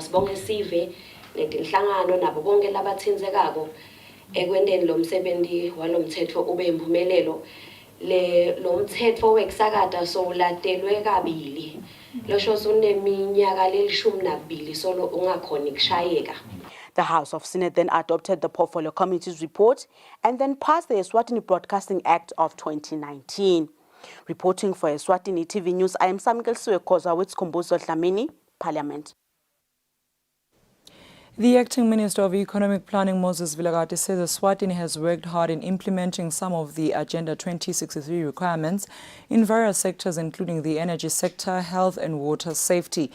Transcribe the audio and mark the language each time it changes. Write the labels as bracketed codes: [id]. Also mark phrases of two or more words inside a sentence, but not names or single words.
[ss] Sibonga sive netinhlangano nabo bonke labathinzekako ekwendeni lo msebenzi walomthetho ube impumelelo. Lo mthetho wekusakata sowuladelwe kabili. Losho suneminyaka lelishumi nabili solo ungakhona kushayeka. [en] The House of Senate then adopted the Portfolio Committee's report and then passed the Eswatini Broadcasting Act of 2019. Reporting for Eswatini TV News, I am Samkel Suekoza with Skombuzo Dlamini, Parliament. The acting Minister of Economic Planning, Moses Vilakazi, says Eswatini has worked hard in implementing some of the Agenda 2063 requirements in various sectors, including the energy sector, health and water safety.